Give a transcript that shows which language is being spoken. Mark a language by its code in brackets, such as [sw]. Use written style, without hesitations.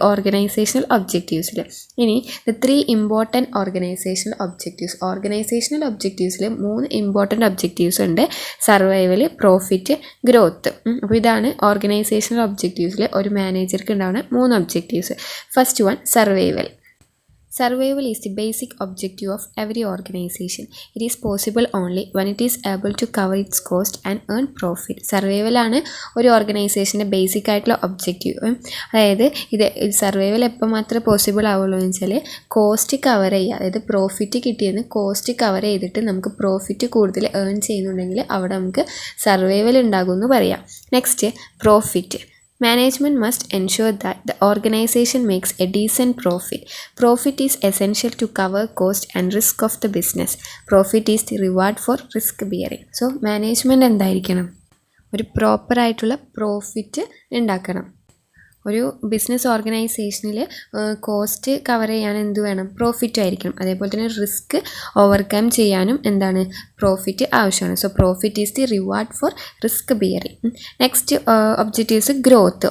[ml] Organisational ഒബ്ജക്റ്റീവ്സിൽ. ഇനി the 3 important organisational objectives. Organisational ഒബ്ജക്റ്റീവ്സിൽ 3 important objectives ഉണ്ട്. Survival, profit, growth. അപ്പോൾ ഇതാണ് ഓർഗനൈസേഷണൽ ഒബ്ജക്റ്റീവ്സിൽ ഒരു മാനേജർക്ക് ഉണ്ടാവുന്ന 3 objectives. [en] First one, survival. Survival is the basic objective of every organization. It is possible only when it is able to cover its cost and earn profit. [ml] Survival ആണ് ഒരു ഓർഗനൈസേഷൻ്റെ basic ആയിട്ടുള്ള objective. അതായത് survival എപ്പോൾ മാത്രമേ possible ആവുള്ളൂ എന്ന് വെച്ചാൽ cost cover ചെയ്യുക. അതായത് പ്രോഫിറ്റ് കിട്ടിയെന്ന് കോസ്റ്റ് കവർ ചെയ്തിട്ട് നമുക്ക് പ്രോഫിറ്റ് കൂടുതൽ ഏൺ ചെയ്യുന്നുണ്ടെങ്കിൽ അവിടെ നമുക്ക് സർവൈവൽ ഉണ്ടാകുമെന്ന് പറയാം. Next, profit. [en] Management must ensure that the organization makes a decent profit. Profit is essential to cover cost and risk of the business. Profit is the reward for risk bearing. [ml] So management എന്തായിരിക്കണം, ഒരു പ്രോപ്പറായിട്ടുള്ള profit ഉണ്ടാക്കണം. ഒരു business ഓർഗനൈസേഷനിൽ cost cover ചെയ്യാൻ എന്ത് വേണം, profit ആയിരിക്കണം. അതേപോലെ തന്നെ റിസ്ക് ഓവർകം ചെയ്യാനും എന്താണ്, പ്രോഫിറ്റ് ആവശ്യമാണ്. [en] So profit is the reward for risk bearing. Next objectives growth.